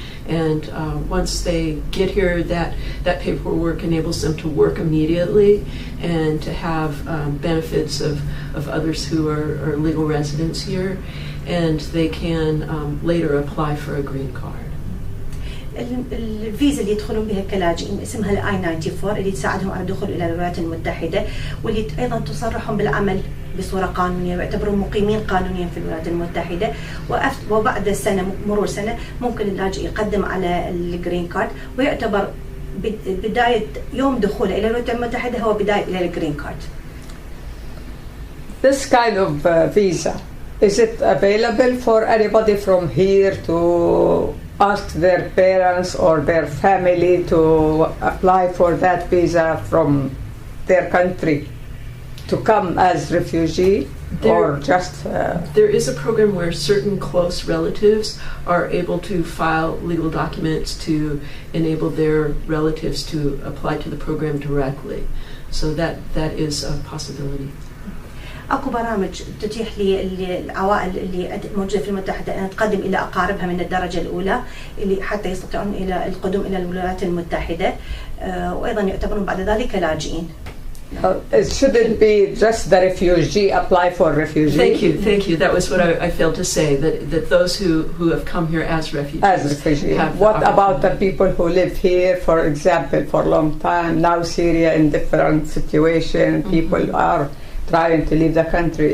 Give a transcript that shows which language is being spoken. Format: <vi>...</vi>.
<en>And once they get here, that paperwork enables them to work immediately and to have benefits of others who are legal residents here. And they can later apply for a green card.</en> <ar>الفيزا اللي يدخلون بها كلاجئين اسمها الاي 94 اللي تساعدهم على الدخول الى الولايات المتحده، واللي ايضا تصرحهم بالعمل بصوره قانونيه ويعتبرون مقيمين قانونيا في الولايات المتحده، وبعد مرور سنه ممكن اللاجئ يقدم على الجرين كارد، ويعتبر بدايه يوم دخوله الى الولايات المتحده هو بدايه الى الجرين كارد.</ar> <en>This kind of visa, is it available for anybody from here to ask their parents or their family to apply for that visa from their country to come as refugee or just... There is a program where certain close relatives are able to file legal documents to enable their relatives to apply to the program directly. So that is a possibility.</en> <ar>اكو برامج تتيح للعوائل اللي موجوده في المتحده ان تقدم الى اقاربها من الدرجه الاولى اللي حتى يستطيعون الى القدوم الى الولايات المتحده، وايضا يعتبرون بعد ذلك لاجئين.</ar> <en>It shouldn't be just the refugee apply for refugee. Thank you. That was what I failed to say, that those who have come here as refugees. What about the people who live here, for example, for a long time, now Syria in different situation, people are trying to leave the country.</en>